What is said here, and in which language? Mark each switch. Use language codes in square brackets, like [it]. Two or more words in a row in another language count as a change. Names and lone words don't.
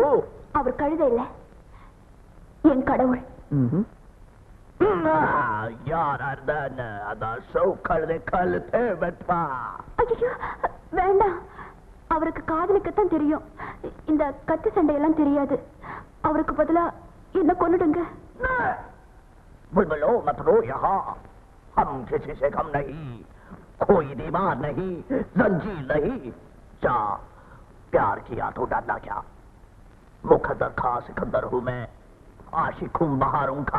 [ta] அவர் கழுதை இல்ல, என் கடவுள். யாரா இருந்தான்னு அந்த அசோக் கழுதை கழுத்தை வெட்டா. ஐயோ வேண்டாம், அவருக்கு காதலிக்கத்தான் தெரியும். இந்த கத்தி சண்டையெல்லாம் தெரியாது. அவருக்கு பதிலா என்ன கொன்னுடுங்க. [hi] बुलबुलो मत रो यहाँ, हम किसी से कम नहीं, कोई दीवार नहीं, जंजीर नहीं. जा प्यार किया तो डरना क्या? मुकद्दर खा सिकंदर हूँ मैं, आशिक हूँ बहारों का.